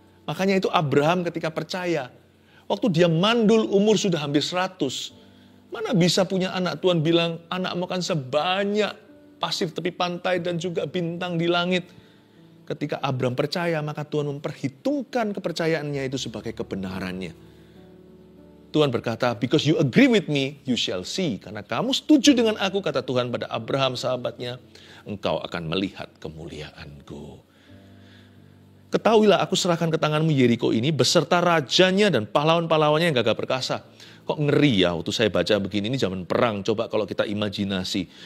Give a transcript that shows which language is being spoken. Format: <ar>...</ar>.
<id>Makanya itu Abraham ketika percaya, waktu dia mandul umur sudah hampir 100, mana bisa punya anak? Tuhan bilang, anakmu akan sebanyak pasir tepi pantai dan juga bintang di langit. Ketika Abraham percaya, maka Tuhan memperhitungkan kepercayaannya itu sebagai kebenarannya. Tuhan berkata,</id> <en>because you agree with me, you shall see.</en> <id>Karena kamu setuju dengan aku, kata Tuhan pada Abraham sahabatnya, engkau akan melihat kemuliaanku. Ketahuilah, aku serahkan ke tanganmu Yeriko ini beserta rajanya dan pahlawan-pahlawannya yang gagah perkasa. Kok ngeri ya waktu saya baca begini, ini zaman perang. Coba kalau kita imajinasi.</id>